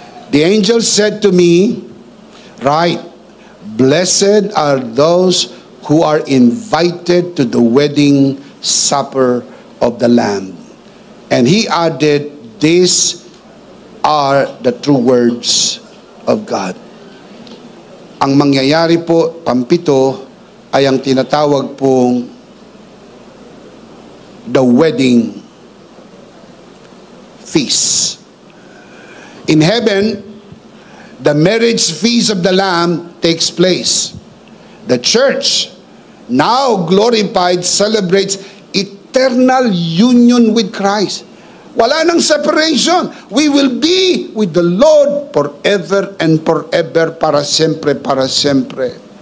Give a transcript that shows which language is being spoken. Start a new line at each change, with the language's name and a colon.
English: The angel said to me, "Write, blessed are those who are invited to the wedding supper of the Lamb." And he added, "These are the true words of God."
Filipino: Ang mangyayari po, pampito, ay ang tinatawag pong
English: the wedding feast. In heaven, the marriage feast of the Lamb takes place. The church, now glorified, celebrates eternal union with Christ.
Filipino: Wala nang separation.
English: We will be with the Lord forever and forever,
Spanish: para siempre, para siempre.